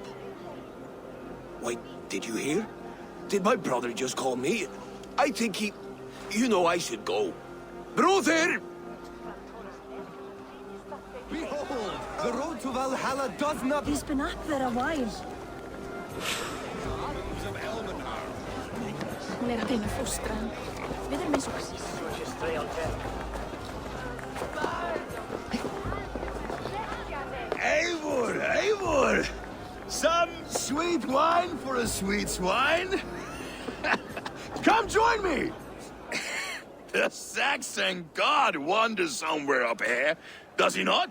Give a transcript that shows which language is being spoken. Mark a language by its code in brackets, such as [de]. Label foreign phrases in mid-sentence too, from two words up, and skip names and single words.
[en] Wait, did you hear? Did my brother just call me? I think he... You know I should go. Brother! Behold, the road to Valhalla does not... He's been up there a while. [is] Hún að reyna að fóstra hann. Við erum eins og... Eivor! [en] Some sweet wine for a sweet swine? Come join me! The Saxon god wanders somewhere up here, does he not?